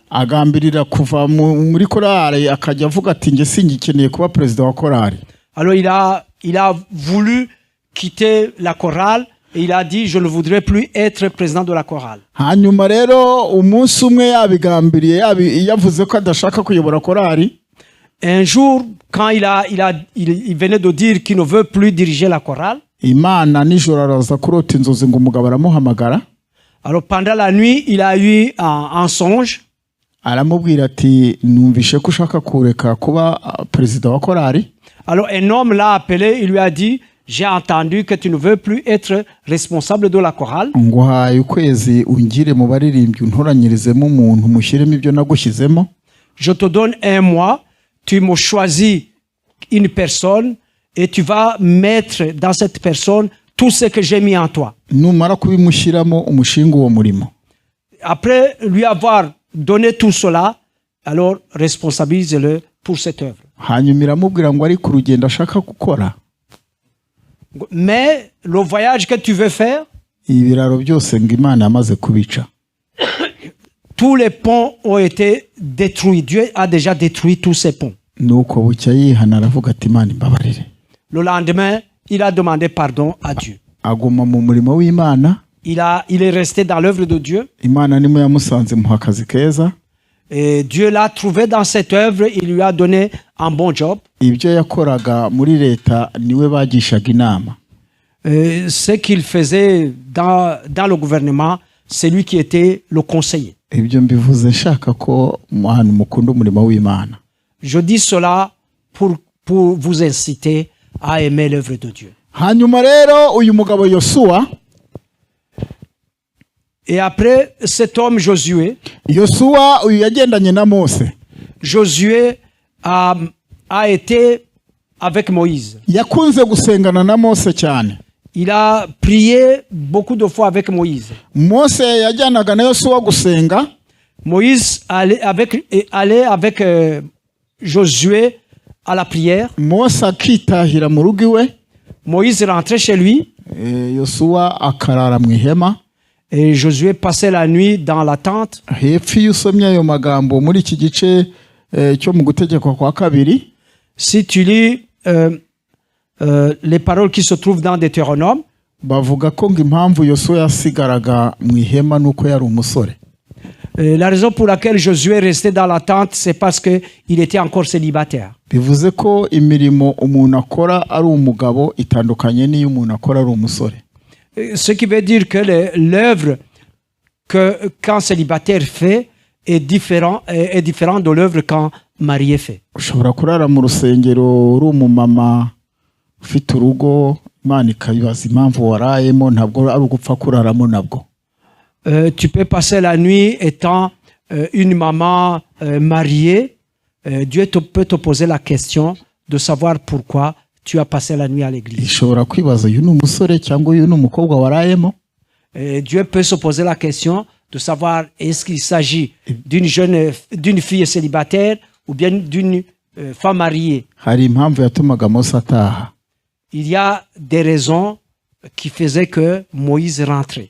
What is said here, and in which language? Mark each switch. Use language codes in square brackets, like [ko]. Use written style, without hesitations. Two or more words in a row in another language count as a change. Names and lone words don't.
[rw] agambirira kuva muri korali akajya avuga ati nge singikeneye kuba perezida wa korali. [fr] Alors il a voulu quitter la chorale et il a dit je ne voudrais plus être président de la chorale. [rw] Hanyuma rero umunsi umwe yabigambiriye yavuze ko adashaka kuyobora korali. [fr] Un jour, quand il venait de dire qu'il ne veut plus diriger la chorale, [rw] Imana nijoro araza kurota inzozi ngo umugabo aramuhamagara. [fr] alors pendant la nuit, il a eu un songe. [rw] Aramubwira ati numvishe ko ushaka kureka kuba perezida wa korali. [fr] Alors un homme l'a appelé, il lui a dit j'ai entendu que tu ne veux plus être responsable de la chorale. [rw] Nguhaye ukwezi ungire mu baririmbyi untoranyirizemo umuntu mushyiremo ibyo nagushyizemo. [fr] Je te donne 1 mois, tu me choisis une personne et tu vas mettre dans cette personne tout ce que j'ai mis en toi. [rw] numara kubimushyiramo umushinga uwo murimo. [fr] Après lui avoir donné tout cela, alors responsabilise-le pour cette œuvre. [rw] Hanyuma iramubwira ngo ari ku rugendo ashaka gukora, [fr] Mais le voyage que tu veux faire, [rw] ibiraro byose ngo Imana yamaze kubica. [fr] tous les ponts ont été détruits. Dieu a déjà détruit tous ces ponts. [rw] Nuko bucya yihana aravuga ati Imana imbabarire. [fr] Le lendemain, il a demandé pardon à Dieu. [rw] Aguma mu murimo w'Imana, [fr] Il est resté dans l'œuvre de Dieu. [rw] Imana nimo yamusanze muha akazi keza. [fr] Et Dieu l'a trouvé dans cette œuvre. Il lui a donné un bon job. [rw] Ibyo yakoraga muri leta niwe bagishaga inama. [fr] Ce qu'il faisait dans le gouvernement, c'est lui qui était le conseiller. [rw] Ibyo mbivuze nshaka ko ahantu mukunda umurimo w'Imana. [fr] Je dis cela pour vous inciter à aimer l'œuvre de Dieu. [rw] Hanyuma rero uyu mugabo Yosuwa, [fr] Et après cet homme Josué, [rw] Yosuwa uyu yagendanye na Mose. [fr] Josué a été avec Moïse. [rw] Yakunze gusengana na Mose cyane. [fr] Il a prié beaucoup de fois avec Moïse. [rw] Mose yajyanaga na Yosuwa gusenga, [fr] Moïse allait avec Josué à la prière. [rw] Mose akitahira mu rugo iwe, [fr] Moïse rentrait chez lui [rw] Yosuwa akarara mu ihema. [fr] et Josué passait la nuit dans la tente. [rw] Hepfo iyo usomye ayo magambo muri iki gice cyo mu gutegekwa kwa kabiri, [fr] Si tu lis les paroles qui se trouvent dans Deutéronome, [rw] bavuga ko ngo impamvu Yosuwa yasigaraga mu ihema nuko yari umusore. [fr] la raison pour laquelle Josué restait dans la tente, c'est parce qu'il était encore célibataire. [rw] Bivuze ko imirimo umuntu akora ari umugabo itandukanye n'iyo umuntu akora ari umusore. [fr] Ce qui veut dire que l'œuvre qu'un célibataire fait est différent de l'œuvre qu'un marié fait. [rw] Ushobora kurara mu rusengero uri umumama ufite urugo, Imana ikabibaza impamvu warayemo, ntabwo ari ugupfa kuraramo nabwo. [fr] Tu peux passer la nuit étant une maman mariée. Dieu peut te poser la question de savoir pourquoi tu as passé la nuit à l'église. [rw] Ishobora kwibaza uyu ni umusore cyangwa uyu ni umukobwa warayemo. [fr] Dieu peut se poser la question de savoir est-ce qu'il s'agit d'une fille célibataire ou bien d'une femme mariée. [rw] Hari impamvu yatumaga Mose ataha. [fr] Il y a des raisons qui faisaient que Moïse rentrait.